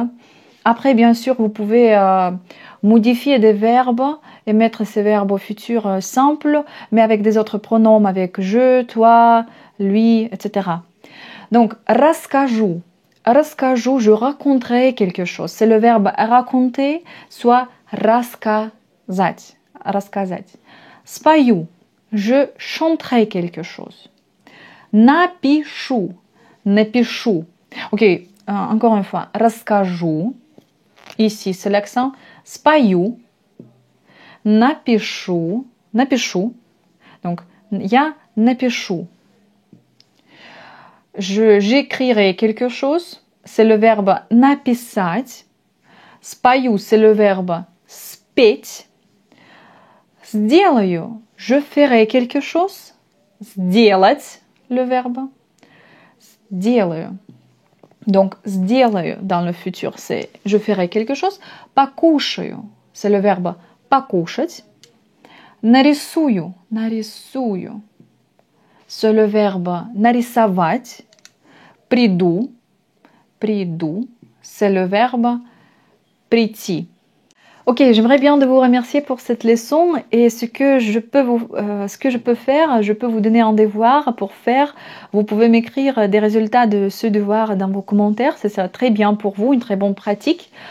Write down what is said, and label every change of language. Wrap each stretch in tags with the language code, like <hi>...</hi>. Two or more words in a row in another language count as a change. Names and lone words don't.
<fr>Après, bien sûr, vous pouvez modifier des verbes et mettre ces verbes au futur simple, mais avec des autres pronoms, avec je, toi, lui, etc. Donc,</fr> <ru>расскажу. Расскажу,</ru> <fr>je raconterai quelque chose. C'est le verbe raconter, soit рассказать.</fr> <ru>Рассказать. Спою.</ru> <fr>Je chanterai quelque chose.</fr> <ru>Напишу. Напишу.</ru> <fr>Ok, encore une fois. Расскажу. Ici, c'est l'accent.</fr> <ru>Спою. Напишу. Напишу. Donc, я напишу.</ru> <fr>J'écrirai quelque chose. C'est le verbe написать. Спою, c'est le verbe спеть.</fr> <ru>Сделаю.</ru> <fr>Je ferai quelque chose. Сделать, le verbe. Сделаю. Donc, сделаю dans le futur, c'est je ferai quelque chose. Покушаю, c'est le verbe покушать.</fr> <ru>Нарисую, нарисую.</ru> <fr>C'est le verbe нарисовать.</fr> <ru>Приду, приду.</ru> <fr>C'est le verbe прийти. Ok, j'aimerais bien de vous remercier pour cette leçon et ce que je peux faire, je peux vous donner un devoir pour faire. Vous pouvez m'écrire des résultats de ce devoir dans vos commentaires, ça sera très bien pour vous, une très bonne pratique.</fr>